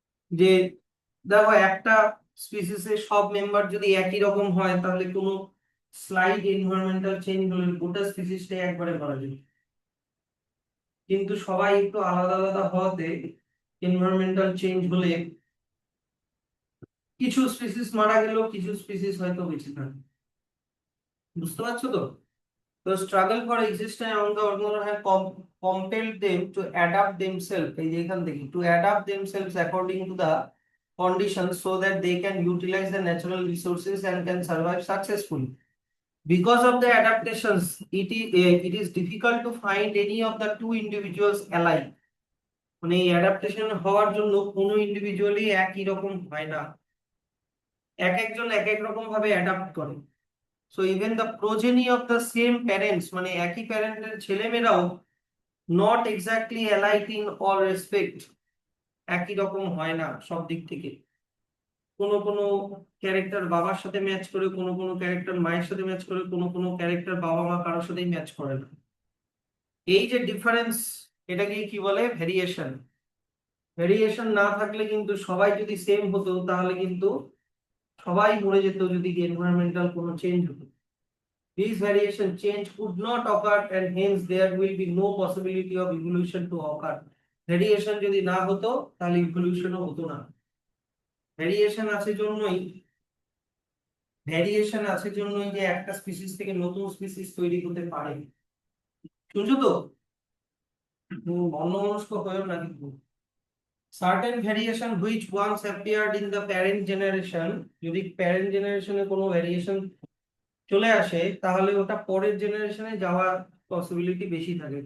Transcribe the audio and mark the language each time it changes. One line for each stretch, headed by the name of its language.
Bangla: যে দেখো, একটা স্পিসিসের সব মেম্বার যদি একই রকম হয় তাহলে কোনো স্লাইড এনভায়রনমেন্টাল চেঞ্জ হলে গোটা স্পিসিসটাই একবারে মারা যাবে। কিন্তু সবাই একটু আলাদা আলাদা হওয়াতে এনভায়রনমেন্টাল চেঞ্জ হলে কিছু স্পিসিস মারা গেলেও কিছু স্পিসিস হয়তো বেঁচে থাকে। বুঝতে পারছো তো?
English: তো struggle for existence on the organ have compelled them to adapt themselves,
Bangla: এই যে এখান থেকে,
English: to adapt themselves according to the conditions so that they can utilize the natural resources and can survive successfully. Because of the adaptations, it is difficult to find any of the two individuals alike.
Bangla: মানে এই adaptation হওয়ার জন্য কোনো individually একই রকম হয় না, এক একজন এক এক রকম ভাবে অ্যাডাপ্ট করে।
English: so even the progeny of the same parents,
Bangla: মানে একই প্যারেন্টের ছেলেমেয়েরাও
English: not exactly alike in all respect,
Bangla: একই রকম হয় না সব দিক থেকে। কোনো কোনো ক্যারেক্টার বাবার সাথে ম্যাচ করে, কোনো কোনো ক্যারেক্টার মায়ের সাথে ম্যাচ করে, কোনো কোনো ক্যারেক্টার বাবা মা কারোর সাথেই ম্যাচ করে না। এই যে ডিফারেন্স, এটাকে কি বলে? ভেরিয়েশন। ভেরিয়েশন না থাকলে কিন্তু সবাই যদি সেম হতো তাহলে কিন্তু সবাই মরে যেত যদি এনভায়রনমেন্টাল কোনো চেঞ্জ হতো।
English: These variation change could not occur and hence there will be no possibility of evolution to occur.
Bangla: Variation যদি না হতো তাহলে ইভলিউশনও হতো না। ভেরিয়েশন আছে জন্যই, ভেরিয়েশন আছে জন্যই যে একটা স্পিসিস থেকে নতুন স্পিসিস তৈরি হতে পারে। শুনছো তো? অন্যমনস্ক হয়েও না কিন্তু।
English: Certain variation which once appeared in the parent generation,
Bangla: যদি প্যারেন্ট জেনারেশনে কোনো ভেরিয়েশন চলে আসে তাহলে ওটা পরের জেনারেশনে যাওয়ার পসিবিলিটি বেশি থাকে।